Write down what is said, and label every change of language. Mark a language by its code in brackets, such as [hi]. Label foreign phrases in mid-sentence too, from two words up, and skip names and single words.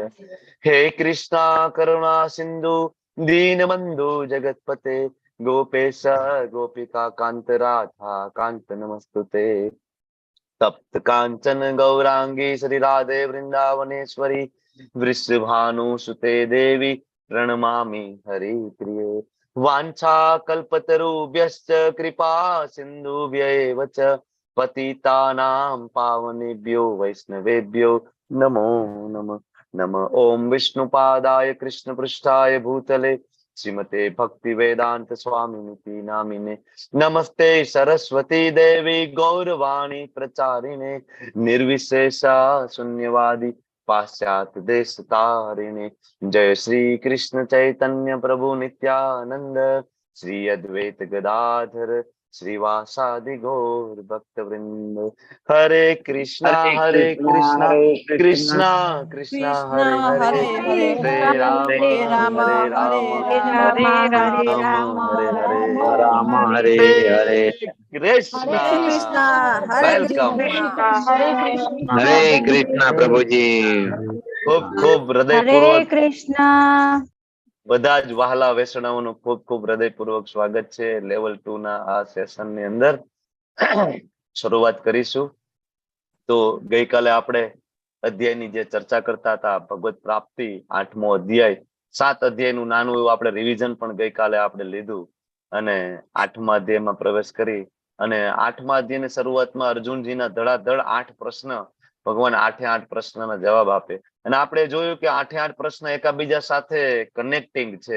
[sa] હે કૃષ્ણ કરુણા સિંધુ દીનબંધુ જગતપતે ગોપેશ ગોપિકા કાંત રાધા કાંત નમસ્તુતે. તપ્ત કાંચન ગૌરાંગી શ્રી રાધે વૃંદાવનેશ્વરી વૃષભાનુસુતે દેવી પ્रणमामि हरिप्रिये. वाञ्छा कल्पतरुभ्यश्च कृपा सिन्धुभ्यैव च पतितानां पावनेभ्यो वैष्णवेभ्यो नमो नमः. नमः ओम विष्णुपादाय कृष्णपृष्ठाय भूतले श्रीमते भक्ति वेदांत स्वामिनिति नामिने नमस्ते सरस्वती देवी गौरवाणी प्रचारिणे निर्विशेषा शून्यवादी पाश्चात्य देश तारिणे. जय श्री कृष्ण चैतन्य प्रभु नित्यानंद श्री अद्वैत गदाधर श्रीवासादि गौर भक्त वृंद. हरे कृष्णा कृष्णा कृष्णा हरे हरे हरे राम हरे राम राम हरे हरे राम हरे हरे. [gu] कृष्णा. वेलकम. हरे कृष्णा प्रभुजी. ખૂબ ખૂબ हरे हृदयपूर्वक कृष्णा. બધા જ વહાલા વૈષ્ણવોનું ખૂબ ખૂબ હૃદયપૂર્વક સ્વાગત છે લેવલ 2 ના આ સેશન ની અંદર. શરૂઆત કરીશું. તો ગઈકાલે આપણે અધ્યાયની જે ચર્ચા કરતા હતા ભગવત પ્રાપ્તિ 8મો અધ્યાય, 7 અધ્યાયનું નાનું એવું આપણે રિવિઝન પણ ગઈકાલે આપણે લીધું અને 8મા અધ્યાયમાં પ્રવેશ કરી અને 8મા અધ્યાયની શરૂઆતમાં અર્જુનજીના ધડાધડ 8 પ્રશ્ન, ભગવાન 8 પ્રશ્નના જવાબ આપે અને આપણે જોયું કે 8 પ્રશ્ન એકાબીજા સાથે કનેક્ટિંગ છે.